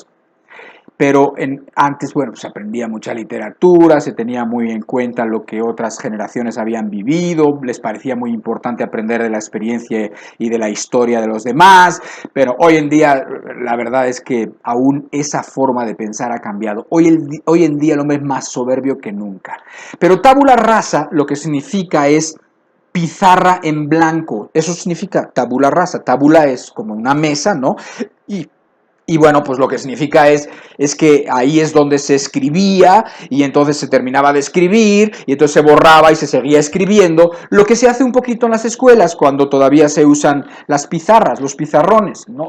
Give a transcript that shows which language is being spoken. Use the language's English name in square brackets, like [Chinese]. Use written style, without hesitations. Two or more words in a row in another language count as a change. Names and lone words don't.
[Spanish] Pero antes, bueno, se aprendía mucha literatura, se tenía muy en cuenta lo que otras generaciones habían vivido, les parecía muy importante aprender de la experiencia y de la historia de los demás, pero hoy en día la verdad es que aún esa forma de pensar ha cambiado. Hoy en día el hombre es más soberbio que nunca. Pero [Latin] tabula rasa [Spanish] lo que significa es pizarra en blanco, eso significa [Latin] tabula rasa. [Spanish] Tabula es como una mesa, ¿no? Y Y bueno, pues lo que significa es que ahí es donde se escribía y entonces se terminaba de escribir y entonces se borraba y se seguía escribiendo, lo que se hace un poquito en las escuelas cuando todavía se usan las pizarras, los pizarrones, ¿no?